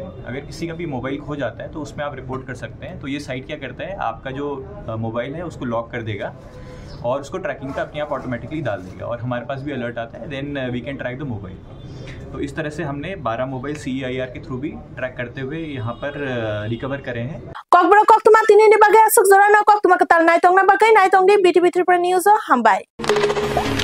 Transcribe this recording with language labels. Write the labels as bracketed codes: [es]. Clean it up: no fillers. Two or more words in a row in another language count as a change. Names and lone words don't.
[hi] अगर किसी का भी मोबाइल खो जाता है तो उसमें आप रिपोर्ट कर सकते हैं। तो ये साइट क्या करता है, आपका जो मोबाइल है उसको लॉक कर देगा और उसको ट्रैकिंग पे अपने आप ऑटोमेटिकली डाल देगा और हमारे पास भी अलर्ट आता है, [en] then we can track the mobile. [hi] तो इस तरह से हमने 12 मोबाइल CEIR के थ्रू भी ट्रैक करते हुए यहाँ पर रिकवर करे हैं। [trp] ककबरो कक्तुमा तिनि बागे असुक जरानो कक्तुमा कताल नायतंग ना बागे नायतंग दि बीटीवी त्रिपुरा न्यूज हामबाय।